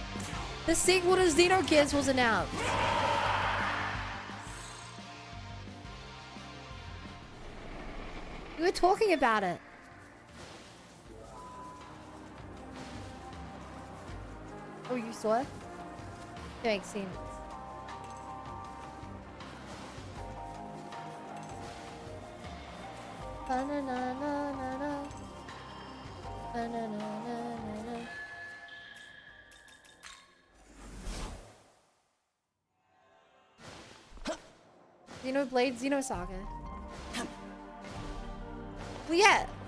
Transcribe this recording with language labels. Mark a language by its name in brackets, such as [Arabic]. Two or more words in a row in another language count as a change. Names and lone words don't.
[English] The sequel to Xenogears was announced. We were talking about it. Oh, you saw it? That makes sense. Ba-na-na-na-na-na. Ba-na-na-na-na-na. Xenoblade Xenosaga. Well, yeah.